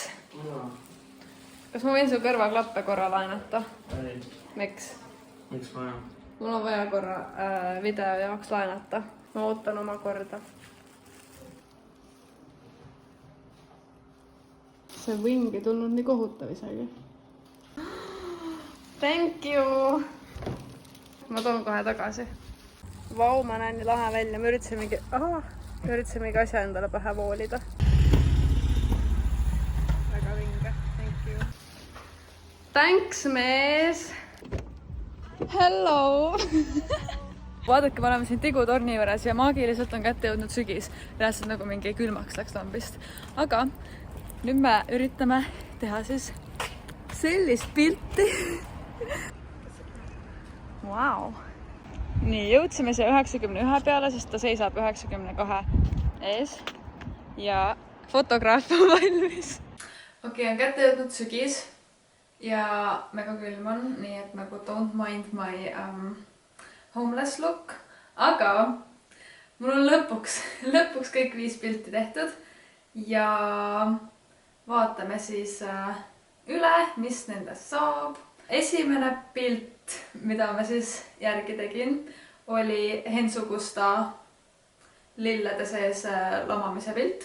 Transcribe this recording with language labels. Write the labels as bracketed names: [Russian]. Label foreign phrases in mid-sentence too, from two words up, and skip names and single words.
[Estonian] Kas ma võin su kõrvaklappe korra laenata? Miks? Miks vaja? Mul on vaja korra video jaoks laenata. ma ootan oma korda. See võng ei tulnud nii kohutav isegi. [English] Thank you! [Estonian] Ma toon kohe tagasi. Vau, ma näen nii lahe välja. Me üritasimegi asja endale pähe voolida. Väga vinge. [English] Thank you. Thanks, [Estonian] mees! Hello! Vaadake, me oleme siin Tigutorni juures ja maagiliselt on kätte jõudnud sügis. Reaalselt nagu mingi külmaks läks lambist. Aga nüüd me üritame teha siis sellist pilti. [English] Wow. [Estonian] Nii, jõudsime siia 91 peale, sest ta seisab 92 ees ja fotograaf on valmis. Okei, on kätte jõudnud sügis ja mega külm on, nii et nagu [English] don't mind my homeless look, [Estonian] aga mul on lõpuks kõik 5 pilti tehtud ja vaatame siis üle, mis nendest saab. Esimene pilt, mida ma siis järgi tegin, oli Hensugusta lillede sees lamamise pilt.